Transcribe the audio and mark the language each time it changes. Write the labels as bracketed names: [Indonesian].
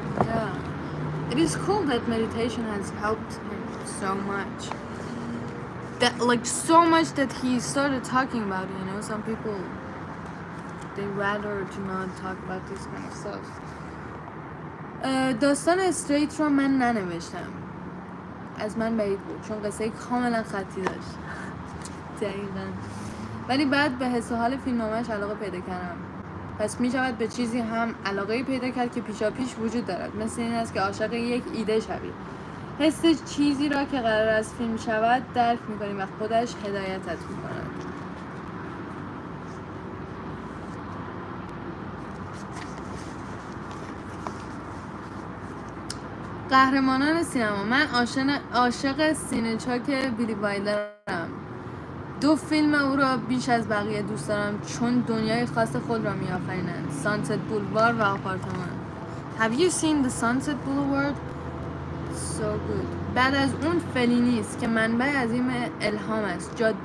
[English] Yeah. It is cool that meditation has helped him so much. So much that he started talking about it, you know. Some people, they rather do not talk about this kind of stuff. [Persian] داستان استریت رو من ننوشتم. از من بعید بود چون قصه کاملا خطی داشت. دقیقاً. ولی بعد به حس و حال فیلمنامه‌اش علاقه پیدا کردم. پس می شود به چیزی هم علاقه پیدا کرد که پیشا پیش وجود دارد. مثل این است که عاشق یک ایده شوی. حس چیزی را که قرار است فیلم شود درک می کنی و خودش هدایتت می کند. قهرمانان سینما. من عاشق سینه‌چاک بیلی وایلدرم. 2 فیلم او را بیش از بقیه دوست دارم چون دنیای خاص خود را می‌آفرینند. سانست بولوار و آپارتمان. [English] Have you seen the Sunset Boulevard? So good. [Persian] بعد از اون فلینی است که منبع عظیم الهام است.